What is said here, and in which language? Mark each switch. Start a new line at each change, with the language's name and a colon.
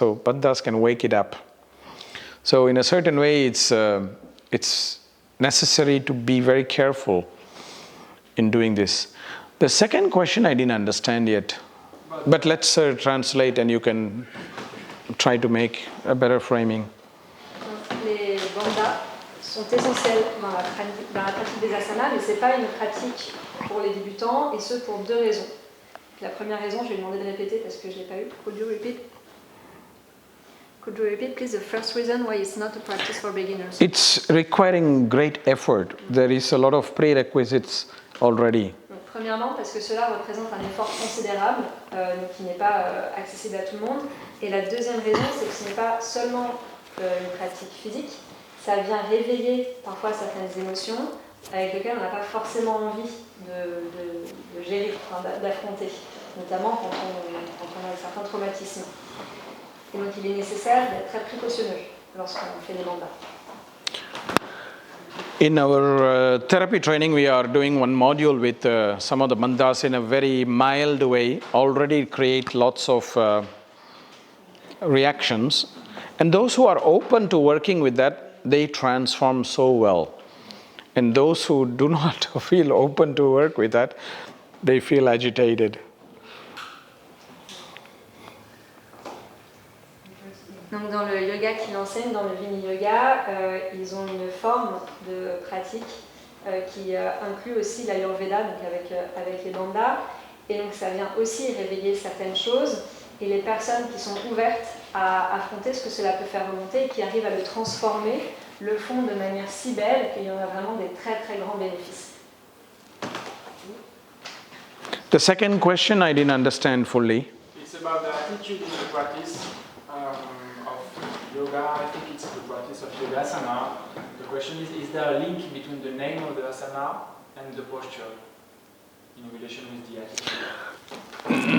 English: So bandhas can wake it up. So in a certain way, it's necessary to be very careful in doing this. The second question I didn't understand yet, but let's translate and you can try to make a better framing.
French: Les bandhas sont essentiels dans la pratique des asanas, mais ce n'est pas une pratique pour les débutants, et ce pour deux raisons. La première raison, je vais lui demander de répéter parce que je ne l'ai pas eu.
English: Could you repeat, please, the first reason why it's not a practice for beginners? It's requiring great effort. There is a lot of prerequisites already.
French: Donc, premièrement, parce que cela représente un effort considérable, donc qui n'est pas accessible à tout le monde. Et la deuxième raison, c'est que ce n'est pas seulement une pratique physique, ça vient réveiller parfois certaines émotions avec lesquelles on n'a pas forcément envie de gérer, d'affronter, notamment quand on a certains traumatismes. Et donc il est nécessaire d'être très précautionneux lorsqu'on fait des mandats.
English: In our therapy training, we are doing one module with some of the bandhas in a very mild way, already create lots of reactions. And those who are open to working with that, they transform so well. And those who do not feel open to work with that, they feel agitated.
French: yoga qu'il enseigne dans le Vini Yoga, ils ont une forme de pratique qui inclut aussi l'Ayurveda, donc avec les bandhas. Et donc ça vient aussi réveiller certaines choses. Et les personnes qui sont ouvertes à affronter ce que cela peut faire remonter et qui arrivent à le transformer, le font de manière si belle qu'il y en a vraiment des très très grands bénéfices.
English: The second question I didn't understand fully. It's about the attitude in the practice of yoga. I think it's the practice of yogasana. The question is there a link between the name of the asana and the posture in relation with the attitude?